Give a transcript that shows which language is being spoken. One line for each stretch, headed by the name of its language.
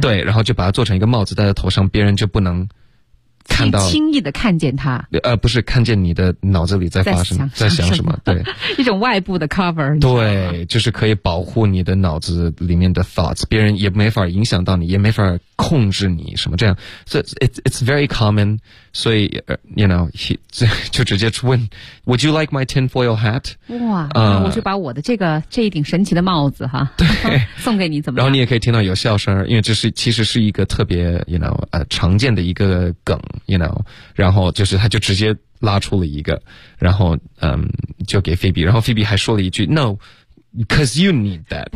Chinese: 对，然后就把它做成一个帽子戴在头上，别人就不能看到，轻易的看见它，不是看见你的脑子里在发生在想什么，对，一种外部的 cover, 对，就是可以保护你的脑子里面的 thoughts, 别人也没法影响到你，也没法控制你什么这样。
English: So it's very common,
Chinese: 所以
English: you know,
Chinese: 就直接问
English: Would you like my tinfoil hat?
Chinese: 哇、我就把我的这一顶神奇的帽子哈，对，送给你怎么样。然后你也可以听到有笑声，因为这是其实是一个特别 you know, 常见的一个梗 you know, 然后就是他就直接拉出了一个，然后就给菲比，然后菲比还说了一句
English: No,Because you need that.